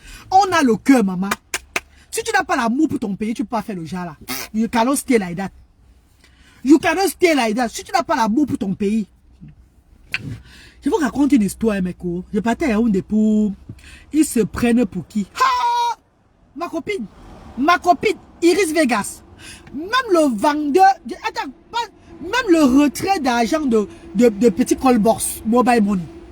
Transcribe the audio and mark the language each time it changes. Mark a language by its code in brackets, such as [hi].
[fr] On a le cœur, maman. Si tu n'as pas l'amour pour ton pays, tu ne peux pas faire le genre là. [en] You cannot stay like that. You cannot stay like that. [fr] Si tu n'as pas l'amour pour ton pays. Je vais vous raconter une histoire, mec. Je partais à Yaoundé pour... Ils se prennent pour qui? Ha! Ma copine, Iris Vegas. Même le vendeur... Attends, même le retrait d'argent de petits call box mobile money.